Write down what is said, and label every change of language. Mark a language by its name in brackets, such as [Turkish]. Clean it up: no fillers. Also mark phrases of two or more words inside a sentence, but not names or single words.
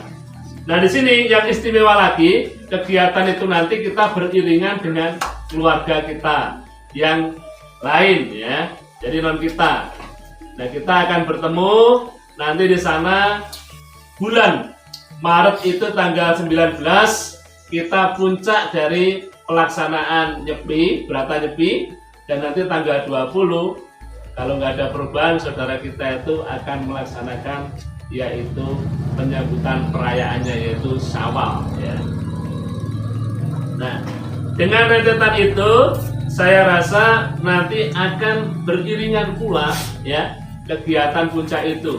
[Indonesian] Nah, di sini yang istimewa lagi, kegiatan itu nanti kita beriringan dengan keluarga kita yang lain ya. Jadi non kita. Nah, kita akan bertemu nanti di sana bulan Maret itu tanggal 19 kita puncak dari pelaksanaan nyepi, berata nyepi, dan nanti tanggal 20 kalau nggak ada perubahan saudara kita itu akan melaksanakan yaitu penyambutan perayaannya yaitu Syawal ya. Nah, dengan rentetan itu saya rasa nanti akan beriringan pula ya kegiatan puncak itu.